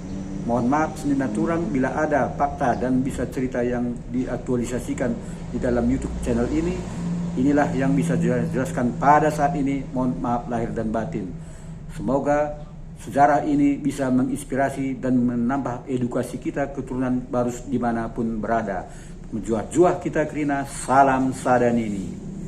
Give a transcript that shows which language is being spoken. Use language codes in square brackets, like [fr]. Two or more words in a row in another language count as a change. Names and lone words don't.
[id] Mohon maaf [btx] Senina Turang [id] bila ada fakta dan bisa cerita yang diaktualisasikan di dalam [en] YouTube channel [id] ini. Inilah yang bisa jelaskan pada saat ini. Mohon maaf lahir dan batin. Semoga sejarah ini bisa menginspirasi dan menambah edukasi kita keturunan Barus dimanapun berada. [btx] Menjuah-juah kita kerina, salam sadanini.